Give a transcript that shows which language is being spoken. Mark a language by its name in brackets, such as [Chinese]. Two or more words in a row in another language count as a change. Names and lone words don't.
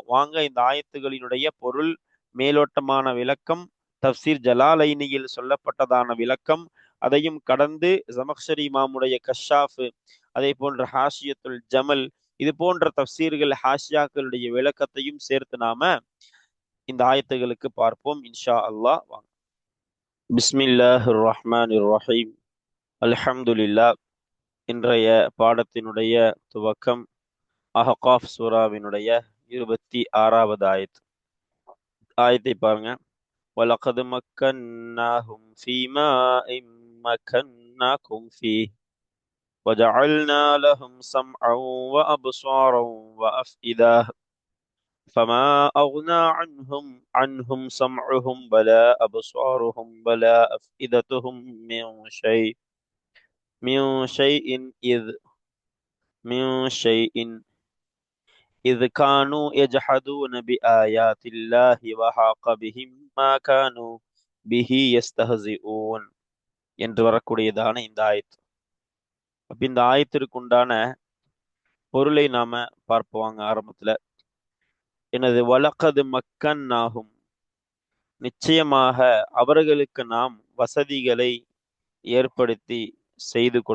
[Tamil] வாங்க இந்த ஆயத்துகளினுடைய பொருள், மேலோட்டமான விளக்கம், தஃப்சீர் ஜலாலைனியில் சொல்லப்பட்டதான விளக்கம், அதையும் கடந்து ஜமக்ஷரி இமாமுடைய கஷாஃப், அதே போன்ற ஹாஷியத்துல் ஜமல், இது போன்ற தஃப்சீர்கள் ஹாஷியாக்களுடைய விளக்கத்தையும் சேர்த்து நாம இந்த ஆயத்துகளுக்கு பார்ப்போம் [Arabic] إن شاء الله. வாங்க. بسم الله الرحمن الرحيم. அல்ஹம்துலில்லாஹ். [Tamil] இன்றைய பாடத்தினுடைய துவக்கம் அஹ்காஃப் சூராவினுடைய 26வது ஆயத். ஆயத்தை பாருங்க. [Arabic] وَلَقَدْ مَكَّنَّاهُمْ فِي مَاءٍ مَكَّنَّاكُمْ فِيهِ وَجَعَلْنَا لَهُمْ سَمْعًا وَأَبْصَارًا وَأَفْئِدَةً فَمَا أَغْنَى عَنْهُمْ سَمْعُهُمْ وَلَا أَبْصَارُهُمْ وَلَا أَفْئِدَتُهُمْ من شيء إذ كانوا يجحدون بآيات الله وحاق بهم ما كانوا به يستهزئون [Tamil] என்று வரக்கூடியதான இந்த ஆயத்து. அப்ப இந்த ஆயத்திற்கு உண்டான பொருளை நாம பார்ப்போங்க. ஆரம்பத்துல எனது வலக்கது மக்கன் ஆகும், நிச்சயமாக அவர்களுக்கு நாம் வசதிகளை ஏற்படுத்தி செய்து கொடுத்தோம்.